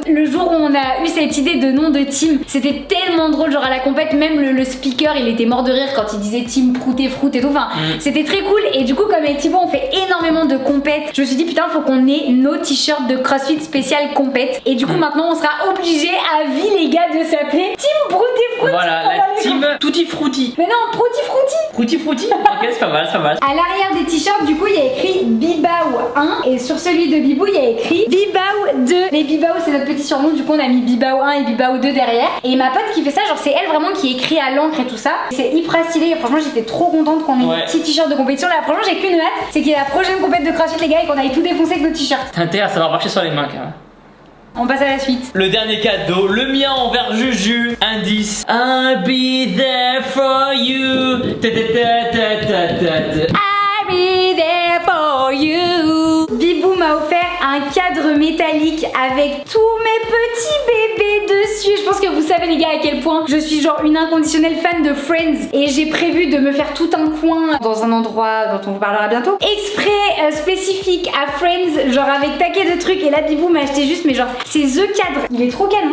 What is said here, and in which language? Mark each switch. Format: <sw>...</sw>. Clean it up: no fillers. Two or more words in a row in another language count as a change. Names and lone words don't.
<fr>Le jour où on a eu cette idée de nom de team, c'était tellement drôle, genre à la compète même le speaker il était mort de rire quand il disait team prout et fruit et tout, enfin c'était très cool et du coup comme avec Thibaut on fait énormément de compètes, je me suis dit putain faut qu'on ait nos t-shirts de CrossFit spécial compète et du coup maintenant on sera obligé à vie les gars de s'appeler team prout et fruit. Voilà, la team tutti frutti. Mais non, prouti frutti. Frutti frutti. Ok, c'est pas mal, c'est pas mal. À l'arrière des t-shirts, du coup, il y a écrit Bibao 1 et sur celui de Bibou, il y a écrit Bibao 2. Les Bibao, c'est notre petit surnom, du coup, on a mis Bibao 1 et Bibao 2 derrière. Et ma pote qui fait ça, genre, c'est elle vraiment qui écrit à l'encre et tout ça. C'est hyper stylé. Et franchement, j'étais trop contente qu'on ait des petits t-shirts de compétition. Là, franchement, j'ai qu'une hâte, c'est qu'il y a la prochaine compète de CrossFit, les gars, et qu'on aille tout défoncer avec nos t-shirts. T'as intérêt à savoir marcher sur les mains, quand même. On passe à la suite. Le dernier cadeau, le mien envers Juju. Indice.</fr> <en>I'll be there for you. Ta ta ta ta ta ta ta. I'll be there for you.</en> <fr>Bibou m'a offert un cadre métallique avec tous mes petits bébés dessus. Je pense que vous savez les gars à quel point je suis genre une inconditionnelle fan de Friends et j'ai prévu de me faire tout un coin dans un endroit dont on vous parlera bientôt exprès spécifique à Friends, genre avec taquet de trucs et là Bibou m'a acheté juste mais genre c'est The cadre, il est trop canon.</fr>